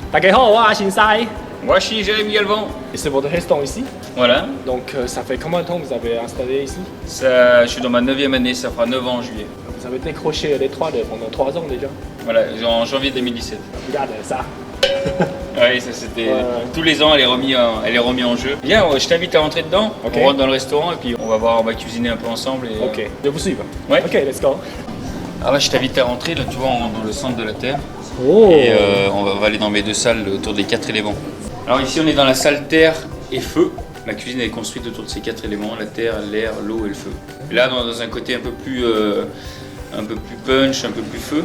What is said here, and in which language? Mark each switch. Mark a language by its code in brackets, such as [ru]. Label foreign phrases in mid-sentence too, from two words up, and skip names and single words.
[zh] 大家好，我是 Sai. [fr] Moi, je suis Jérémy Galvan. Et c'est votre restaurant ici. Voilà. Donc ça fait combien de temps que vous avez installé ici? Ça, je suis dans ma 9e année, ça fera 9 ans en juillet. Vous avez décroché l'étoile pendant 3 ans déjà. Voilà, en janvier 2017. Regarde ça. Oui, ça c'était... Tous les ans, elle est remise en jeu. Viens, je t'invite à rentrer dedans. Ok. On rentre dans le restaurant et puis on va cuisiner un peu ensemble. Et, Ok, je vous suis. Ouais. [en] Ok, let's go. [fr] Ah ouais, je t'invite à rentrer, là tu vois, on rentre dans le centre de la Terre. Oh. Et on va aller dans mes 2 salles autour des 4 éléments. Alors ici on est dans la salle terre et feu. La cuisine est construite autour de ces 4 éléments, la terre, l'air, l'eau et le feu. Et là dans un côté un peu plus punch, un peu plus feu.